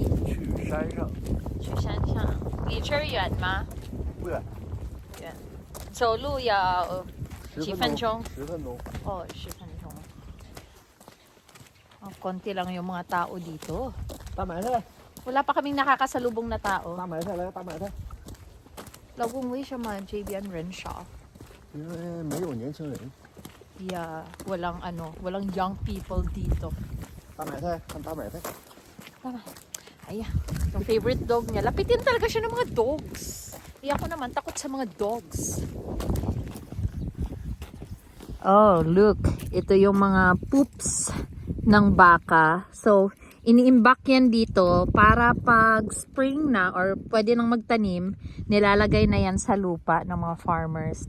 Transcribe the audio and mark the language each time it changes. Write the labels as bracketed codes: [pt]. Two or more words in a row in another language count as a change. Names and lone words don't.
[zh] 去山上，去山上。离这儿远吗？不远，远。走路要几分钟？ 10分钟。哦，10分钟。 [tl] Oh, konti lang yung mga tao dito. [zh] 大买菜， [tl] Wala pa kaming nakakasalubong na tao. [zh] 大买菜来，大买菜。老公，为什么这边人少？因为没有年轻人。 [tl] Yeah, walang [en] young people [tl] dito. [zh] 大买菜，看大买菜。 [tl] Tama. Ayan, yung [en] favorite dog [tl] niya. Lapitin talaga siya ng mga dogs. Ako naman, takot sa mga dogs. [en] Oh, look. [tl] Ito yung mga poops ng baka. So, iniimbak yan dito para pag spring na or pwede nang magtanim, nilalagay na yan sa lupa ng mga farmers.